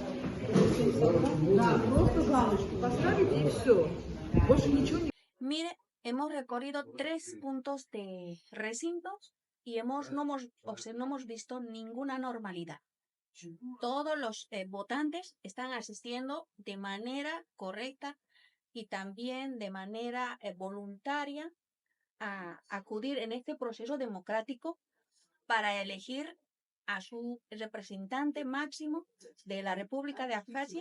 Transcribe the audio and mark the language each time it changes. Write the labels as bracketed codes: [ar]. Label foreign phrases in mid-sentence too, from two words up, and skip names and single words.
[ru] Да, просто галочку поставить и все. Больше ничего не... [es] Mire, hemos recorrido 3 puntos de recintos y no hemos visto ninguna normalidad. Todos los votantes están asistiendo de manera correcta y también de manera voluntaria a acudir en este proceso democrático para elegir a su representante máximo de la República de Abjasia.